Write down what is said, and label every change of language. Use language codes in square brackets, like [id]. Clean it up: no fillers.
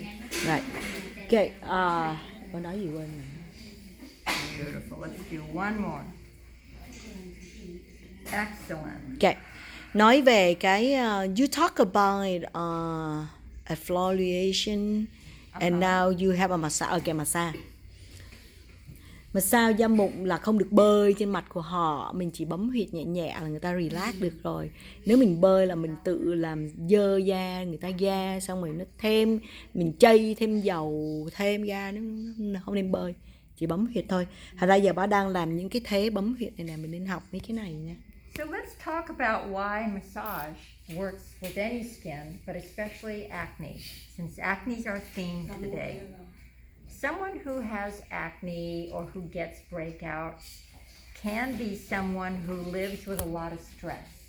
[en] Right. Okay. [vi] Con nói gì quên rồi. [en] Beautiful. Let's do one more. Excellent. Okay. [vi] Nói về cái [en] you talk about exfoliation and now you have a massage. Okay, massage. [vi] Massage da mụn là không được bơi trên mặt của họ, mình chỉ bấm huyệt nhẹ nhẹ là người ta relax được rồi. Nếu mình bơi là mình tự làm dơ da người ta da, xong rồi nó thêm, mình chây thêm dầu thêm da, nó không nên bơi, chỉ bấm huyệt thôi. Thành ra giờ bà đang làm những cái thế bấm huyệt này nè, mình nên học mấy cái này nha. [en] So let's talk about why massage works with any skin, but especially acne, since acne is our theme today. Someone who has acne or who gets breakouts can be someone who lives with a lot of stress.